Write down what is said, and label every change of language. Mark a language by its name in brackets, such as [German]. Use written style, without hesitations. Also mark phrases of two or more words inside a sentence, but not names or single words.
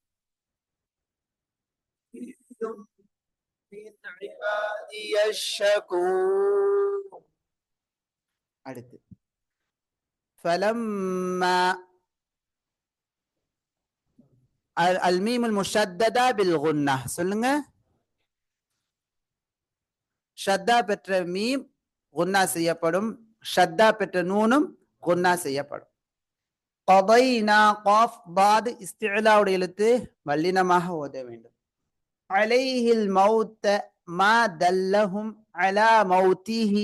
[Arabic] من عبادي الشكور. அடுத்து فلما الميم المشددة بالغنة. [Tamil] சொல்லுங்க. ஷத்தா பெற்ற மீம் குன்னா செய்யப்படும். ஷத்தா பெற்ற நூனும் குன்னா செய்யப்படும். கதைனா காஃப் பாத் இஸ்திலாவுடைய எழுத்து வல்லினமாக ஓத வேண்டும். [Arabic] عليه الموت ما دلهم على موته.